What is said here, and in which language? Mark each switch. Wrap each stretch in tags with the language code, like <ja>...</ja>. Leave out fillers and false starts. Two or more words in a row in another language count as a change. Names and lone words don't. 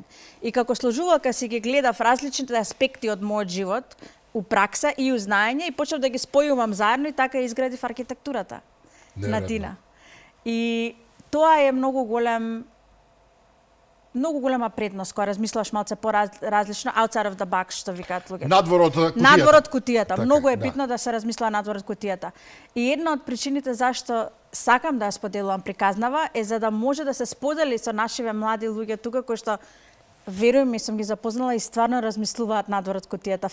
<mk>И како сложувалка си ги гледав различните аспекти од мојот живот, у пракса и у знаење и почнав да ги спојувам заедно и така изградив архитектурата на Дина. И тоа е многу голем многу голема предност кога размислуваш малце поразлично,</mk> <en>outside of the box,</en> <mk>што викаат луѓето. Надвор од кутијата. Надвор од кутијата. Така, Многу е да. битно да се размислува надвор од кутијата. И една од причините зашто сакам да ја споделувам приказнава е за да може да се сподели со нашиве млади луѓе тука кои што верувам и сум ги запознала и стварно размислуваат надвор од кутијата.</mk>